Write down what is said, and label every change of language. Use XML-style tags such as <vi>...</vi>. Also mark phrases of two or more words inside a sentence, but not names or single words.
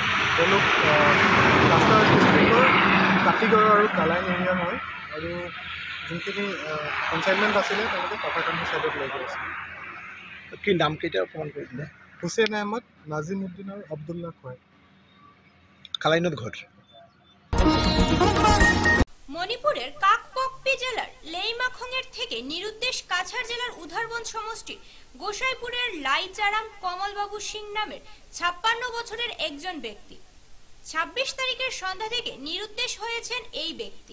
<as>তেওঁলোক ৰাস্তাৰ ডিষ্ট্ৰিক্টৰ কাটিগড় আৰু কালাইন এৰিয়াৰ হয় আৰু যোনখিনি কনচাইনমেণ্ট আছিলে তেওঁলোকে পাটাকান্দি ছাইডত লৈ গৈ আছে। কি নাম কেইটা অকণমান কৰিছিলে? হুছেইন আহমেদ, নাজিমুদ্দিন আৰু আব্দুল্লাহ খয়েৰ। কালাইনত ঘৰ।</as> <bn>মণিপুরের কাকপক্পি জেলার লেইমাখংয়ের থেকে নিরুদ্দেশ কাছাড় জেলার উধারবন সমষ্টির গোসাইপুরের লাইচারাম কমলবাবু সিং নামের 56 বছরের একজন ব্যক্তি 26 তারিখের সন্ধ্যা থেকে নিরুদ্দেশ হয়েছেন এই ব্যক্তি।</bn>